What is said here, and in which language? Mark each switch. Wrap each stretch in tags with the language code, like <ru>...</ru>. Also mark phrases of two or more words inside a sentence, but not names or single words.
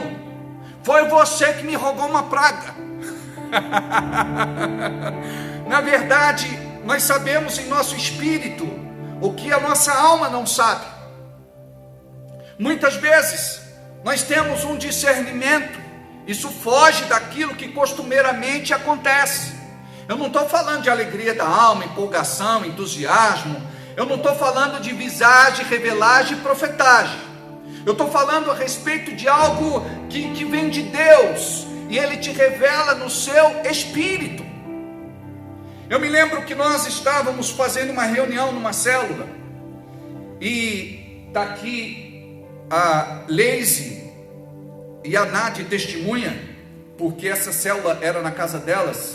<pt>Foi você que me roubou uma praga. Na verdade, nós sabemos em nosso espírito o que a nossa alma não sabe. Muitas vezes nós temos um discernimento, isso foge daquilo que costumeiramente acontece. Eu não estou falando de alegria da alma, empolgação, entusiasmo. Eu não estou falando de visagem, revelagem e profetagem. Eu estou falando a respeito de algo que vem de Deus, e Ele te revela no seu espírito. Eu me lembro que nós estávamos fazendo uma reunião numa célula, e está aqui a Leise e a Nádia testemunha, porque essa célula era na casa delas.</pt>